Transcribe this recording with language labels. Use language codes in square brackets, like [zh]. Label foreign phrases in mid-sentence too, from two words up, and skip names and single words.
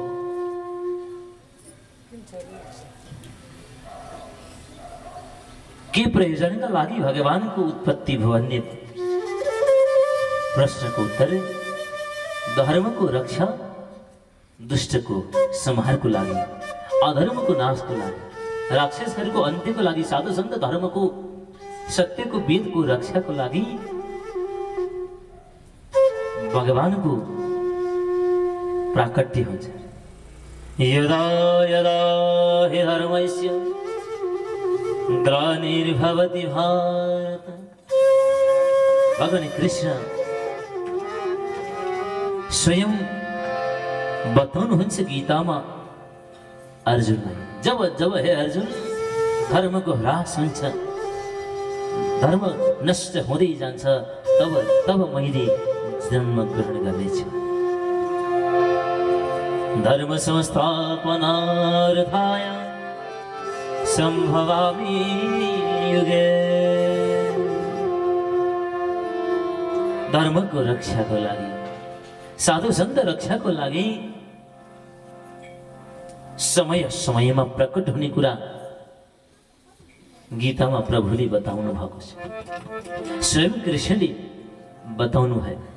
[ne] के प्रयोजनका लागि भगवानको उत्पत्ति भयो भन्ने प्रश्नको उत्तर धर्मको रक्षा, दुष्टको संहारको लागि, अधर्मको नाशको लागि, राक्षसहरूको अन्त्यको लागि, साधु सन्त धर्मको, सत्यको, वेदको रक्षाको लागि भगवानको प्राकट्य हुन्छ। [sa] यदा यदा हि धर्मस्य ग्लानिर्भवति भारत। [ne] भगवान कृष्ण स्वयं बताउनुहुन्छ गीतामा अर्जुनलाई, जब जब हे अर्जुन धर्मको ह्रास हुन्छ, धर्म नष्ट हुँदै जान्छ, तब तब मैले जन्म ग्रहण गर्नेछु। [sa] धर्म संस्थापनार्थाय सम्भवामि युगे। [ne] धर्मको रक्षाको लागि, साधु सन्त रक्षाको लागि समय समयमा प्रकट हुने कुरा गीतामा प्रभुले बताउनु भएको छ, स्वयं कृष्णले बताउनु भयो।